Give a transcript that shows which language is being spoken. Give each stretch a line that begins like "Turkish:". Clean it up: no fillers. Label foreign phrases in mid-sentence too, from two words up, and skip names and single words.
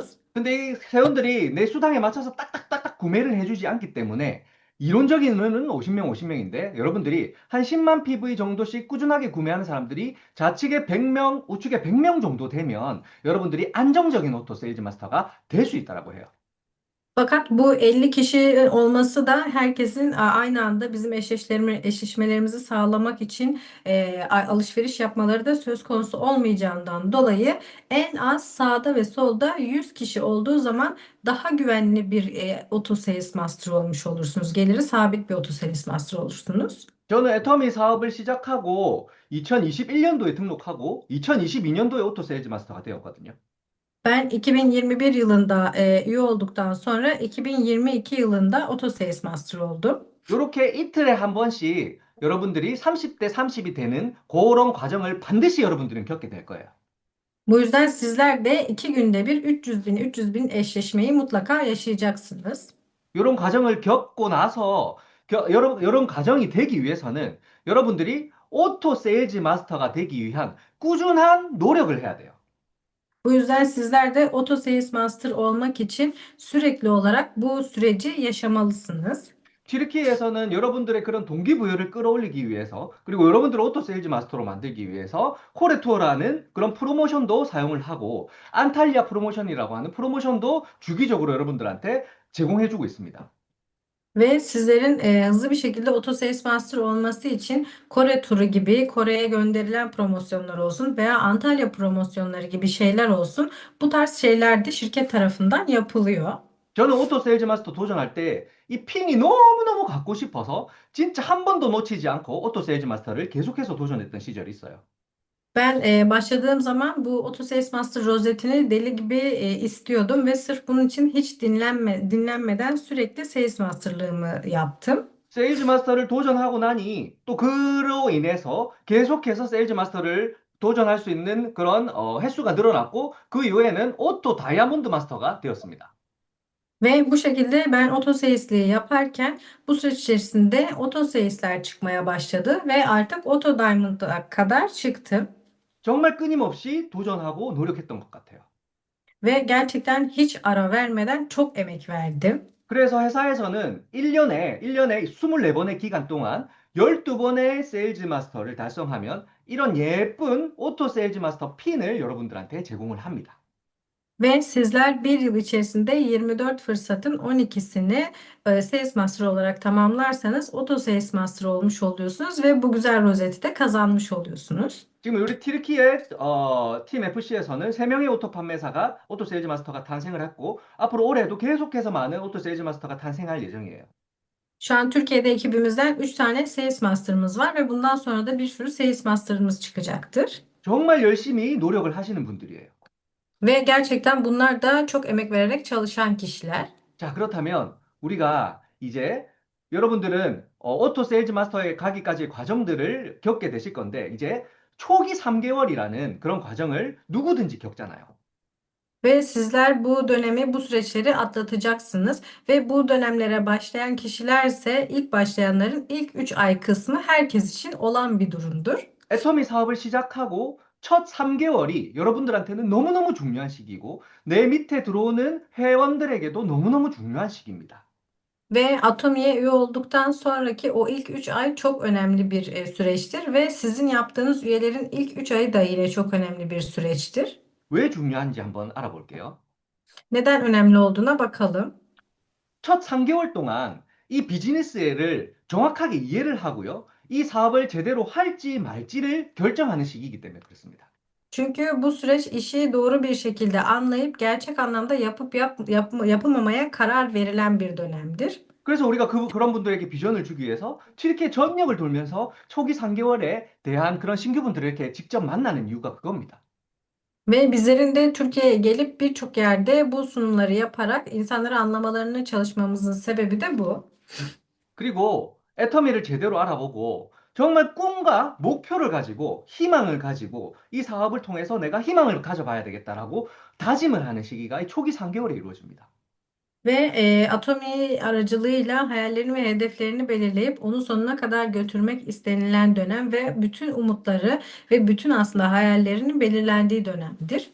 Korean: 근데 이 회원들이 내 수당에 맞춰서 딱딱딱딱 구매를 해주지 않기 때문에 이론적인 인원은 50명, 50명인데 여러분들이 한 10만 PV 정도씩 꾸준하게 구매하는 사람들이 좌측에 100명, 우측에 100명 정도 되면 여러분들이 안정적인 오토 세일즈 마스터가 될 수 있다라고 해요.
Turkish: Fakat bu 50 kişi olması da herkesin aynı anda bizim eşleşmelerimizi sağlamak için alışveriş yapmaları da söz konusu olmayacağından dolayı en az sağda ve solda 100 kişi olduğu zaman daha güvenli bir Auto Sales Master olmuş olursunuz. Geliri sabit bir Auto Sales Master olursunuz.
Korean: 저는 애터미 사업을 시작하고 2021년도에 등록하고 2022년도에 오토 세일즈 마스터가 되었거든요.
Turkish: Ben 2021 yılında üye olduktan sonra 2022 yılında Auto Sales Master oldum.
Korean: 이렇게 이틀에 한 번씩 여러분들이 30대 30이 되는 그런 과정을 반드시 여러분들은 겪게 될 거예요.
Turkish: Bu yüzden sizler de 2 günde bir 300 bin eşleşmeyi mutlaka yaşayacaksınız.
Korean: 이런 과정을 겪고 나서 이런 과정이 되기 위해서는 여러분들이 오토 세일즈 마스터가 되기 위한 꾸준한 노력을 해야 돼요.
Turkish: Bu yüzden sizler de Auto Sales Master olmak için sürekli olarak bu süreci yaşamalısınız.
Korean: 튀르키예에서는 여러분들의 그런 동기부여를 끌어올리기 위해서 그리고 여러분들을 오토 세일즈 마스터로 만들기 위해서 코레투어라는 그런 프로모션도 사용을 하고 안탈리아 프로모션이라고 하는 프로모션도 주기적으로 여러분들한테 제공해주고 있습니다.
Turkish: Ve sizlerin hızlı bir şekilde Auto Sales Master olması için Kore turu gibi Kore'ye gönderilen promosyonlar olsun veya Antalya promosyonları gibi şeyler olsun. Bu tarz şeyler de şirket tarafından yapılıyor.
Korean: 저는 오토 세일즈 마스터 도전할 때 이 핑이 너무너무 갖고 싶어서 진짜 한 번도 놓치지 않고 오토 세일즈 마스터를 계속해서 도전했던 시절이 있어요.
Turkish: Ben başladığım zaman bu Auto Sales Master rozetini deli gibi istiyordum ve sırf bunun için hiç dinlenmeden sürekli Sales Master'lığımı yaptım.
Korean: 세일즈 마스터를 도전하고 나니 또 그로 인해서 계속해서 세일즈 마스터를 도전할 수 있는 그런 횟수가 늘어났고 그 이후에는 오토 다이아몬드 마스터가 되었습니다.
Turkish: Ve bu şekilde ben Auto Sales'liği yaparken bu süreç içerisinde Auto Sales'ler çıkmaya başladı ve artık Auto Diamond'a kadar çıktım.
Korean: 정말 끊임없이 도전하고 노력했던 것 같아요.
Turkish: Ve gerçekten hiç ara vermeden çok emek verdim.
Korean: 그래서 회사에서는 1년에 24번의 기간 동안 12번의 세일즈 마스터를 달성하면 이런 예쁜 오토 세일즈 마스터 핀을 여러분들한테 제공을 합니다.
Turkish: Ve sizler bir yıl içerisinde 24 fırsatın 12'sini Sales Master olarak tamamlarsanız Auto Sales Master olmuş oluyorsunuz ve bu güzel rozeti de kazanmış oluyorsunuz.
Korean: 지금 우리 튀르키예 팀 FC에서는 3명의 오토 판매사가 오토 세일즈 마스터가 탄생을 했고 앞으로 올해도 계속해서 많은 오토 세일즈 마스터가 탄생할 예정이에요.
Turkish: Şu an Türkiye'de ekibimizden 3 tane Sales Master'ımız var ve bundan sonra da bir sürü Sales Master'ımız çıkacaktır.
Korean: 정말 열심히 노력을 하시는 분들이에요.
Turkish: Ve gerçekten bunlar da çok emek vererek çalışan kişiler.
Korean: 자, 그렇다면 우리가 이제 여러분들은 오토 세일즈 마스터에 가기까지의 과정들을 겪게 되실 건데 이제 초기 3개월이라는 그런 과정을 누구든지 겪잖아요.
Turkish: Ve sizler bu dönemi, bu süreçleri atlatacaksınız. Ve bu dönemlere başlayan kişilerse ilk başlayanların ilk 3 ay kısmı herkes için olan bir durumdur.
Korean: 애터미 사업을 시작하고 첫 3개월이 여러분들한테는 너무너무 중요한 시기고 내 밑에 들어오는 회원들에게도 너무너무 중요한 시기입니다.
Turkish: Ve Atomi'ye üye olduktan sonraki o ilk 3 ay çok önemli bir süreçtir. Ve sizin yaptığınız üyelerin ilk 3 ayı da yine çok önemli bir süreçtir.
Korean: 왜 중요한지 한번 알아볼게요.
Turkish: Neden önemli olduğuna bakalım.
Korean: 첫 3개월 동안 이 비즈니스를 정확하게 이해를 하고요. 이 사업을 제대로 할지 말지를 결정하는 시기이기 때문에 그렇습니다.
Turkish: Çünkü bu süreç işi doğru bir şekilde anlayıp gerçek anlamda yapılmamaya karar verilen bir dönemdir.
Korean: 그래서 우리가 그런 분들에게 비전을 주기 위해서 튀르키예 전역을 돌면서 초기 3개월에 대한 그런 신규분들을 이렇게 직접 만나는 이유가 그겁니다.
Turkish: Ve bizlerin de Türkiye'ye gelip birçok yerde bu sunumları yaparak insanları anlamalarını çalışmamızın sebebi de bu.
Korean: 그리고 애터미를 제대로 알아보고 정말 꿈과 목표를 가지고 희망을 가지고 이 사업을 통해서 내가 희망을 가져봐야 되겠다라고 다짐을 하는 시기가 이 초기 3개월에 이루어집니다.
Turkish: Ve Atomi aracılığıyla hayallerini ve hedeflerini belirleyip onu sonuna kadar götürmek istenilen dönem ve bütün umutları ve bütün aslında hayallerinin belirlendiği dönemdir.